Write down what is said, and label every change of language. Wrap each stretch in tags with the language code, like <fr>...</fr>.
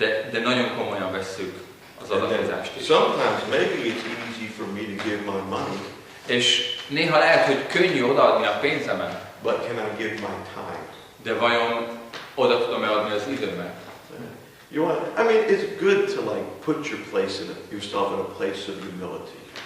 <hu>De nagyon komolyan vesszük az adakozást is.</hu> <en>Sometimes maybe it's easy for me to give my money.</en> <hu>És néha lehet, hogy könnyű odaadni a pénzemet.</hu> <en>But can I give my time?</en> <hu>De vajon oda tudom-e adni az időmet?</hu> <en>You want? I mean, it's good to like put yourself in a place of humility.</en>